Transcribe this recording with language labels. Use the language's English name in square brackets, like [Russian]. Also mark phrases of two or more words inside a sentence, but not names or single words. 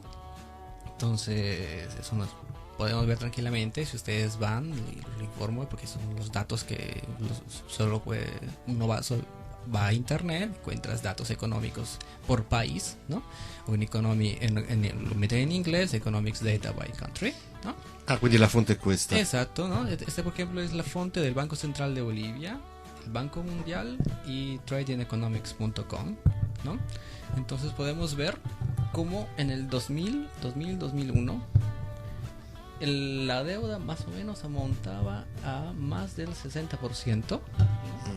[Spanish] Entonces, eso nos podemos ver tranquilamente si ustedes van, y lo informo porque son los datos que uno va a internet, encuentras datos económicos por país, ¿no? O en lo meten en inglés, [English] Economics Data by Country, [Spanish] ¿no? [Italian] Quindi la fonte è questa. [Spanish] Exacto, ¿no? Este por ejemplo es la fuente del Banco Central de Bolivia, el Banco Mundial y tradingeconomics.com, ¿no? Entonces podemos ver cómo en el 2001 la deuda más o menos amontaba a más del 60%, ¿no?